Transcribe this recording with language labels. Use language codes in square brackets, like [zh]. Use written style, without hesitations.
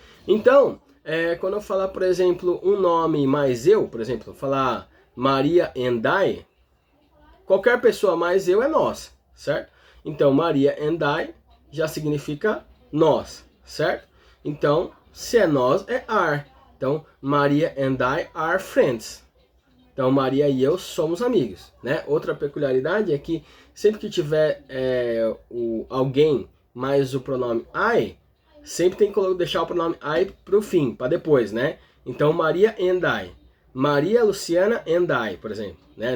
[pt] Então, quando eu falar, por exemplo, um nome mais eu, por exemplo, falar [en] Maria and I, [pt] qualquer pessoa mais eu é nós. Certo? Então, [en] Maria and I [pt] já significa nós. Certo? Então, se é nós, é are. [en] Então, Maria and I are friends. [pt] Então, Maria e eu somos amigos, né? Outra peculiaridade é que sempre que tiver alguém mais o pronome I, sempre tem que deixar o pronome I pro fim, para depois, né? Então, [en] Maria and I. Maria, Luciana and I, [pt] por exemplo. Né?